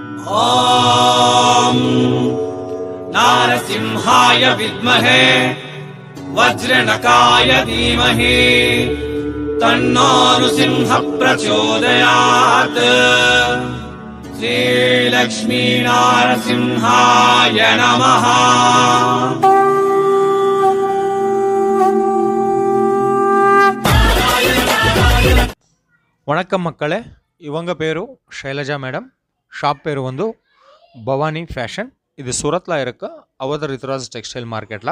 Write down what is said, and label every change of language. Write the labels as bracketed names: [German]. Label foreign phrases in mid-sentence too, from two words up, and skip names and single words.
[Sanskrit] ॐ नारसिंहाय विद्महे वज्रनकाय धीमहि तन्नो नृसिंह प्रचोदयात्। श्रीलक्ष्मी नारसिंहाय नमः। [Tamil] வணக்கம் மக்களே, இவங்க பேரு ஷைலஜா மேடம். ஷாப் பேர் வந்து பவானி ஃபேஷன். இது சூரத்தில் இருக்க அவதர் ரித்ராஜ் டெக்ஸ்டைல் மார்க்கெட்டில்.